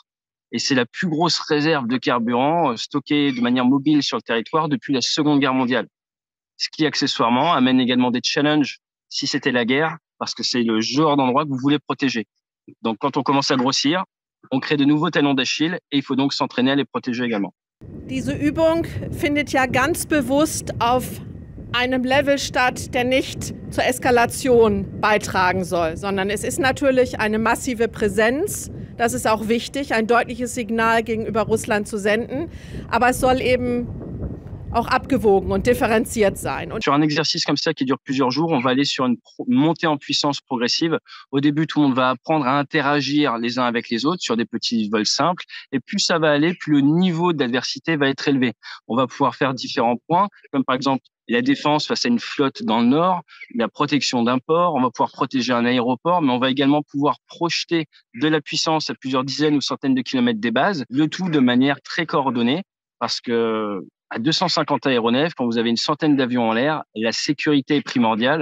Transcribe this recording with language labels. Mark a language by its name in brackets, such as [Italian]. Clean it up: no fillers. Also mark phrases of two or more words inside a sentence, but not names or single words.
[French] Et c'est la plus grosse réserve de carburant stockée de manière mobile sur le territoire depuis la Seconde Guerre mondiale. Ce qui, accessoirement, amène également des challenges si c'était la guerre, parce que c'est le genre d'endroit que vous voulez protéger. Donc, quand on commence à grossir, on crée de nouveaux talons d'Achille et il faut donc s'entraîner à les protéger également. [German] Diese Übung findet ja ganz bewusst auf einem Level statt, der nicht zur Eskalation beitragen soll, sondern es ist natürlich eine massive Präsenz. Das ist auch wichtig, ein deutliches Signal gegenüber Russland zu senden. Aber es soll eben auch abgewogen und differenziert sein. [French] Sur un exercice comme ça qui dure plusieurs jours, on va aller sur une montée en puissance progressive. Au début, tout le monde va apprendre à interagir les uns avec les autres sur des petits vols simples. Et plus ça va aller, plus le niveau d'adversité va être élevé. On va pouvoir faire différents points, comme par exemple la défense face à une flotte dans le nord, la protection d'un port, on va pouvoir protéger un aéroport, mais on va également pouvoir projeter de la puissance à plusieurs dizaines ou centaines de kilomètres des bases, le tout de manière très coordonnée, parce que à 250 aéronefs, quand vous avez une centaine d'avions en l'air, la sécurité est primordiale.